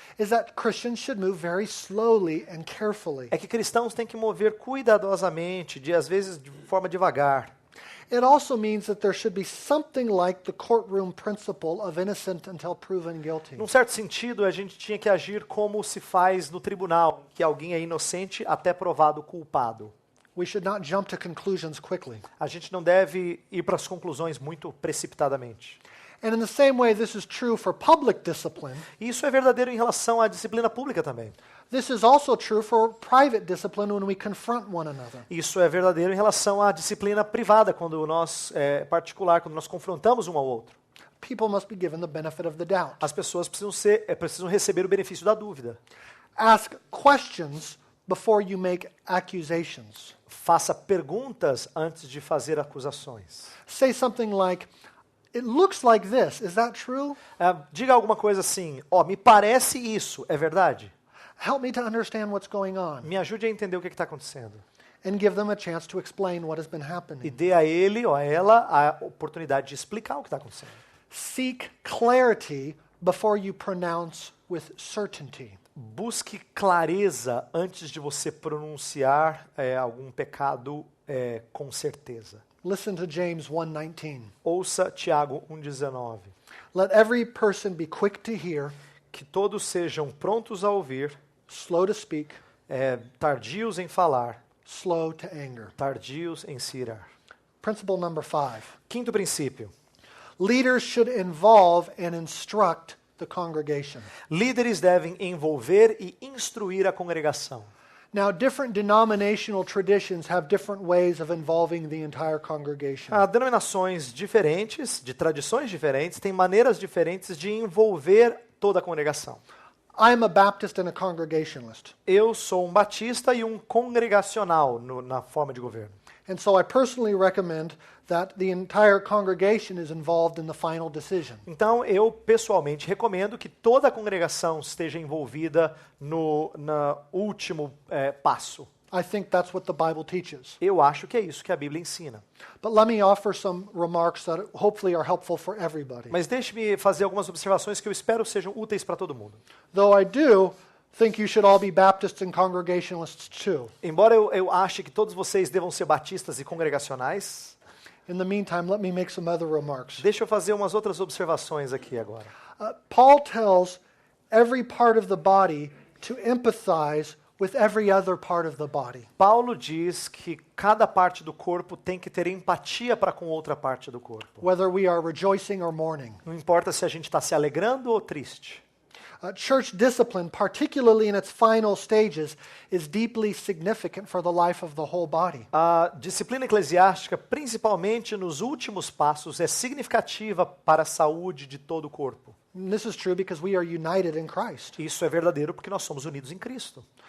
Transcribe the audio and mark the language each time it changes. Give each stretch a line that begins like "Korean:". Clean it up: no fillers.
English: is that Christians should move very slowly and carefully.
Portuguese: é que cristãos têm que mover cuidadosamente, às vezes de forma devagar.
English: It also means that there should be something like the courtroom principle of innocent until proven guilty.
Portuguese: Num certo sentido, a gente tinha que agir como se faz no tribunal, que alguém é inocente até provado culpado.
English: We should not jump to conclusions quickly.
Portuguese: A gente não deve ir para as conclusões muito precipitadamente.
English: And in the same way, this is true for public discipline.
Portuguese: E isso é verdadeiro em relação à disciplina pública também.
English: This is also true for private discipline when we confront one another.
Portuguese: Isso é verdadeiro em relação à disciplina privada, quando nós, quando nós confrontamos um ao outro.
English: People must be given the benefit of the doubt.
Portuguese: As pessoas precisam receber o benefício da dúvida.
English: Ask questions before you make accusations.
Portuguese: Faça perguntas antes de fazer acusações.
English: Say something like, it looks like this, is that true?
Portuguese: Diga alguma coisa assim, me parece isso, é verdade?
English: Help me to understand what's going on.
Portuguese: Me ajude a entender o que está acontecendo.
English: And give them a chance to explain what has been
Portuguese: E
English: happening.
Portuguese: dê a ele ou a ela a oportunidade de explicar o que está acontecendo.
English: Seek clarity before you pronounce with certainty.
Portuguese: Busque clareza antes de você pronunciar algum pecado com certeza.
English: Listen to James 1:19.
Portuguese: Ouça Tiago 1,19.
English: Let every person be quick to hear,
Portuguese: Que todos sejam prontos a ouvir,
English: slow to speak,
Portuguese: tardios em falar,
English: slow to anger.
Portuguese: tardios em se irar.
English: Principle number 5.
Portuguese: Quinto princípio.
English: Leaders should involve and instruct the congregation.
Portuguese: Líderes devem envolver e instruir a congregação.
English: Now, different denominational traditions have different ways of involving the entire congregation.
Portuguese: Denominações diferentes, de tradições diferentes, têm maneiras diferentes de envolver toda a congregação.
English: I'm a Baptist and a Congregationalist.
Portuguese: Eu sou um batista e um congregacional na forma de governo.
English: And so I personally recommend that the entire congregation is involved in the final decision.
Portuguese: Então, eu pessoalmente recomendo que toda a congregação esteja envolvida no último passo.
English: I think that's what the Bible teaches.
Portuguese: Eu acho que é isso que a Bíblia ensina.
English: But let me offer some remarks that hopefully are helpful for everybody.
Portuguese: Mas deixe-me fazer algumas observações que eu espero sejam úteis para todo mundo.
English: Though I do think you should all be Baptists and Congregationalists too.
Portuguese: Embora eu ache que todos vocês devam ser batistas e congregacionais,
English: In the meantime, let me make some other remarks.
Portuguese: deixa eu fazer umas outras observações aqui agora.
English: Paul tells every part of the body to empathize with every other part of the body.
Portuguese: Paulo diz que cada parte do corpo tem que ter empatia para com outra parte do corpo.
English: Whether we are rejoicing or mourning.
Portuguese: Não importa se a gente está se alegrando ou triste.
English: Church discipline, particularly in its final stages, is deeply significant for the life of the whole body.
Portuguese: A disciplina eclesiástica, principalmente nos últimos passos, é significativa para a saúde de todo o corpo.
English: And this is true because we are united in Christ.
Portuguese: Isso é verdadeiro porque nós somos unidos em Cristo.